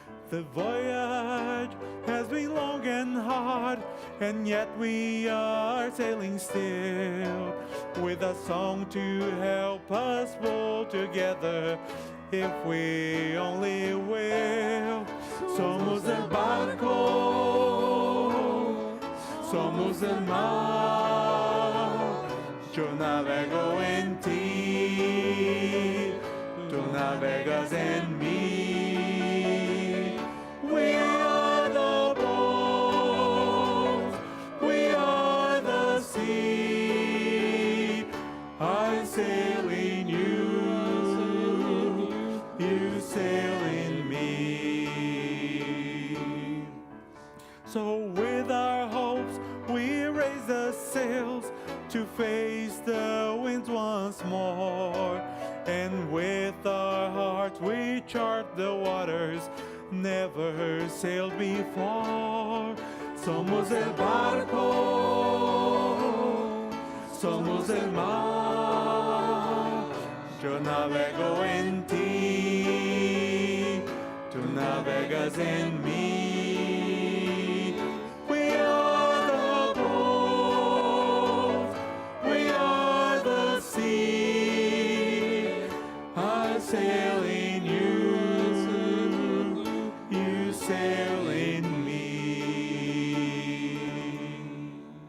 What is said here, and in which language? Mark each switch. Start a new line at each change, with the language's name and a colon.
English: The voyage has been long and hard, and yet we are sailing still, with a song to help us pull together, if we only will.
Spanish: Somos el barco, somos el mar, yo navego en ti, tú navegas en mí.
English: We are the boat, we are the sea, I sail in you, you sail in me. So with our hopes we raise the sails to face the winds once more, and with our hearts we chart the waters never sailed before.
Spanish: Somos el barco, somos el mar, yo navego en ti, tú navegas en mí.
English: We are the boat, we are the sea, I sail in you, you sail in me.